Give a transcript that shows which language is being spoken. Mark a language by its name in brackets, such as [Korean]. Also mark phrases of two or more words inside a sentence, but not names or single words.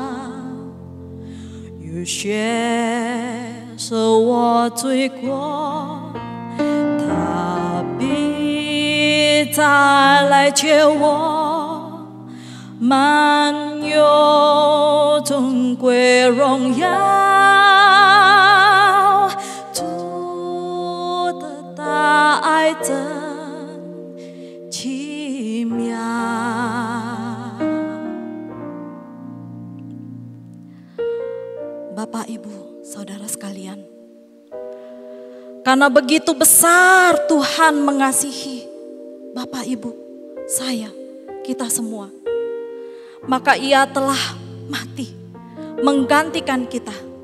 [Chinese] 有血是我罪过，他必再来接我，满有尊贵荣耀，主的大爱真奇 [Indonesian] 妙。Bapak, Ibu, Saudara sekalian, karena begitu besar Tuhan mengasihi Bapak, Ibu, saya, kita semua, maka Ia telah mati menggantikan kita.